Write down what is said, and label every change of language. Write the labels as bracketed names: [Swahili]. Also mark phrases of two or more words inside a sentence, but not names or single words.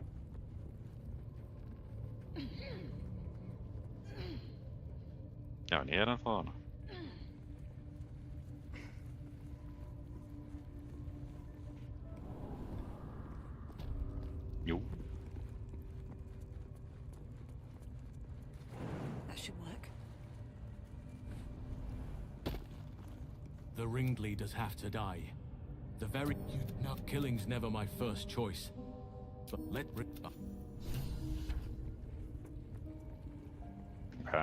[Icelandic] Já, en ég ennþá hana. Jú. [English] That should work. The ringleaders have to die. The very... No, killing's never my first choice. But let... Ok.